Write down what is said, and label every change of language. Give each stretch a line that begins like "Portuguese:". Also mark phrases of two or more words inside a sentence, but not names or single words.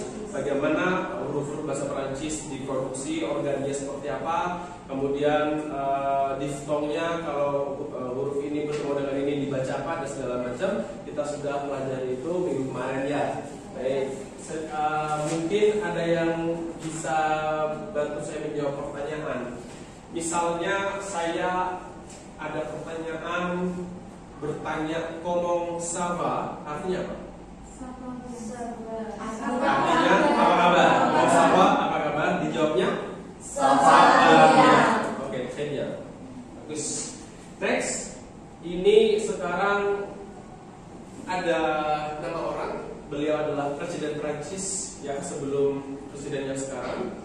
Indonesian: Bagaimana huruf-huruf bahasa Prancis diproduksi, organnya seperti apa, kemudian diftongnya kalau huruf ini bertemu dengan ini dibaca apa dan segala macam. Kita sudah pelajari itu minggu kemarin ya. Baik, mungkin ada yang bisa bantu saya menjawab pertanyaan. Misalnya saya ada pertanyaan bertanya
French: comment ça va,
Indonesian: artinya apa? Artinya apa kabar?
French: Comment ça va,
Indonesian: apa kabar? Dijawabnya Sofia. Oke, saya. Bagus. Next, ini sekarang ada nama orang. Beliau adalah Presiden Prancis yang sebelum presiden yang sekarang.